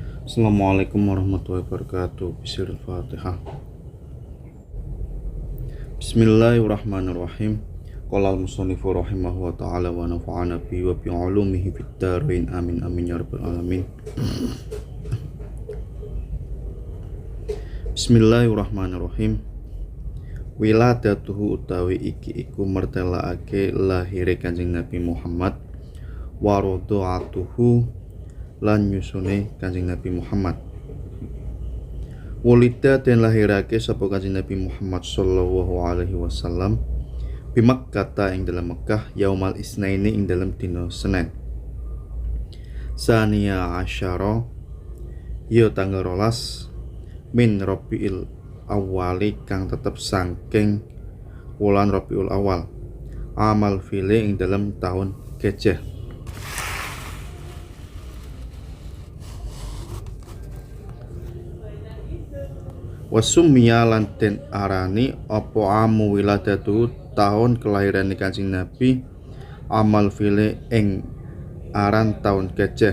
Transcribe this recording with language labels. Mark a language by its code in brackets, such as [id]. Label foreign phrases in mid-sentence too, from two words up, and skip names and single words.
[ar] السلام عليكم ورحمة الله وبركاته. بسم الله الرحمن الرحيم. بسم الله الرحمن الرحيم. قال المصنف رحمه وتعالى ونفعنا به وبعلومه في الدارين آمين آمين يا رب العالمين. بسم الله الرحمن الرحيم. [jv] Wiladatuhu utawi iki iku mertelaake lahire Kanjeng Nabi Muhammad, [ar] ورضاعته [jv] lan nyusune Kanjeng Nabi Muhammad. Wulida den lahirake sapa Kanjeng Nabi Muhammad [ar] صلى الله عليه وسلم بمكة [jv] ing dalam Mekah [ar] يوم الاثنين [jv] ing dalam dina Senin. [ar] ثاني عشر [jv] ya tanggal 12 [ar] من ربيع الأول [jv] kang tetep saking wulan Rabiul Awal. [ar] عام الفيل [jv] ing dalam tahun Gajah. Wasummiya lan den arani apa [ar] عام ولادة [jv] tahun kelahiran Kanjeng Nabi [ar] عام الفيل [jv] ing aran tahun Gajah.